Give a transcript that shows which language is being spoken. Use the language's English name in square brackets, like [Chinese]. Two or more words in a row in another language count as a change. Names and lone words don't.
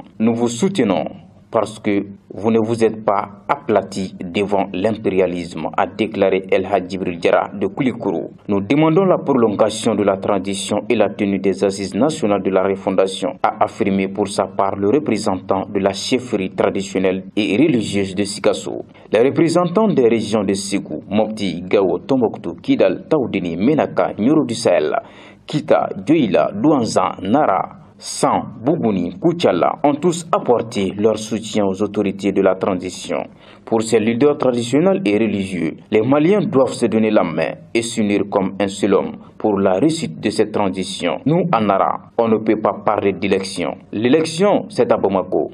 [French] Nous vous soutenons parce que vous ne vous êtes pas aplati devant l'impérialisme, a déclaré El Hadj Djibril Diarra de Koulikoro. Nous demandons la prolongation de la transition et la tenue des assises nationales de la refondation, a affirmé pour sa part le représentant de la chefferie traditionnelle et religieuse de Sikasso. Les représentants des régions de Ségou, Mopti, Gao, Tombouctou, Kidal, Taoudini, Menaka, Nyoro du Sahel, Kita, Dioïla, Douanza, Nara, San, Bougouni, Koutiala ont tous apporté leur soutien aux autorités de la transition. Pour ces leaders traditionnels et religieux, les Maliens doivent se donner la main et s'unir comme un seul homme pour la réussite de cette transition. Nous, en Nara, on ne peut pas parler d'élection. L'élection, c'est à Bamako.